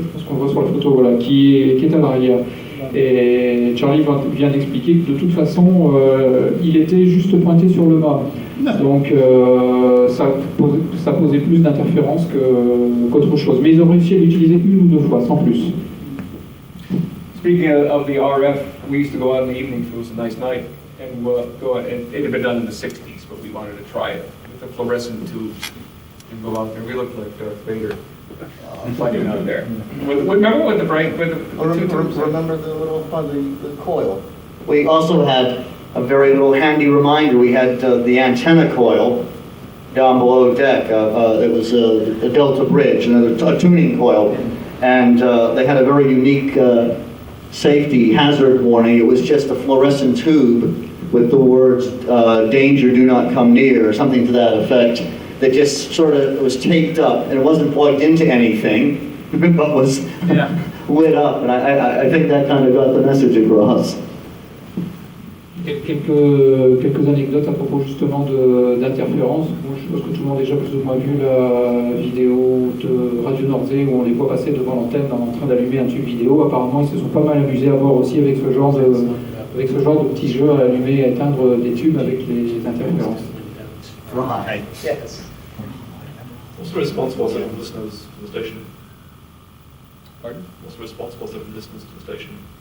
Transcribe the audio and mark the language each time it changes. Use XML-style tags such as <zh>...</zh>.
<fr>Je pense qu'on le voit sur la photo, voilà, qui est à l'arrière. Et Charlie vient d'expliquer que de toute façon, il était juste pointé sur le mât. Donc ça posait plus d'interférences qu'autre chose. Mais ils ont réussi à l'utiliser une ou deux fois, sans plus.</fr> <en>Speaking of the RF, we used to go out in the evening if it was a nice night, and go out, and it had been done in the 60s, but we wanted to try it with the fluorescent tubes and go out there. We looked like Darth Vader fighting out there. Remember with the bright, with the two tubes? Remember the little the coil? We also had a very little handy reminder. We had the antenna coil down below deck. It was a Delta bridge, a tuning coil, and they had a very unique safety hazard warning. It was just a fluorescent tube with the words danger, do not come near, or something to that effect, that just sort of was taped up, and it wasn't plugged into anything, but was lit up, and I think that kind of got the message across.</en> <fr>Quelques anecdotes à propos justement d'interférences. Moi, je suppose que tout le monde a déjà plus ou moins vu la vidéo de Radio Nordsee où on les voit passer devant l'antenne en train d'allumer un tube vidéo. Apparemment, ils se sont pas mal amusés à voir aussi avec ce genre de petits jeux à allumer et à éteindre des tubes avec les interférences.</fr> <en>Right. Yes. What's the response was of listeners to the station? Pardon? What's the response was of listeners to the station?</en>